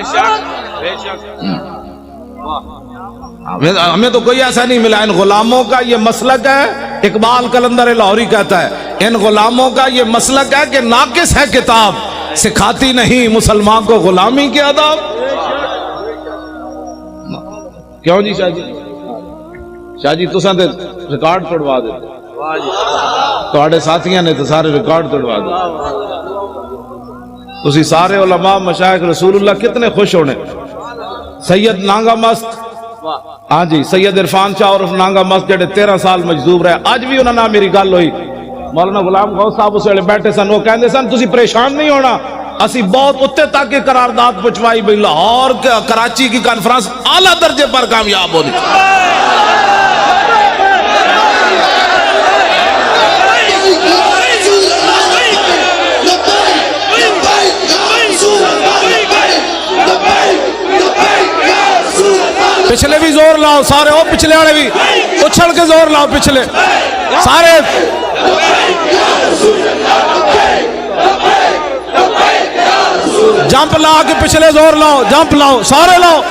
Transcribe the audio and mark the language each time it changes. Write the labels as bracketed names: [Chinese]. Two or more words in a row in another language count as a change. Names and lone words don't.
[Urdu] ہمیں تو کوئی ایسا نہیں ملا۔ ان غلاموں کا یہ مسلک ہے، اقبال قلندر لاہوری کہتا ہے ان غلاموں کا یہ مسلک ہے کہ ناقص ہے کتاب، سکھاتی نہیں مسلمان کو غلامی کے آداب۔ کیوں جی شاہ جی؟ [Punjabi] شاہ جی تساں تے ریکارڈ توڑوا دے، تواڈے ساتھیاں نے تو سارے ریکارڈ توڑوا دے۔ تسی سارے علماء مشائخ رسول اللہ کتنے خوش ہونے۔ سید نانگا مست، ہاں جی سید عرفان شاہ عرف نانگا مست جڑے 13 سال مجذوب رہے، اج بھی انہاں نال میری گل ہوئی، مولانا غلام غوث صاحب اس ویلے بیٹھے سن، وہ کہندے سن تسی پریشان نہیں ہونا، اسی بہت اتنے تک کی قرارداد پہنچوائی بھئی لاہور کراچی کی کانفرنس اعلیٰ درجے پر کامیاب ہونی۔ پچھلے بھی زور لاؤ سارے، او پچھلے والے بھی اچھل کے زور لاؤ، پچھلے سارے جمپ لا کے پچھلے زور لاؤ، جمپ لاؤ سارے لاؤ۔